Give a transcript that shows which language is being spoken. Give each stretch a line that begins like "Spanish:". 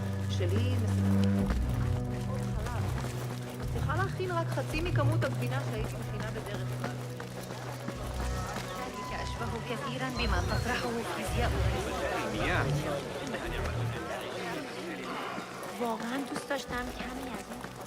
Hebrew: שלי צריכה להכין רק חצי מכמות הגבינה שהייתי מכינה בדרך כלל.
Arabic: أشبه كثيرا بما تطرحه فيزياء المياه.
Persian: واقعا دوست داشتم کمی از این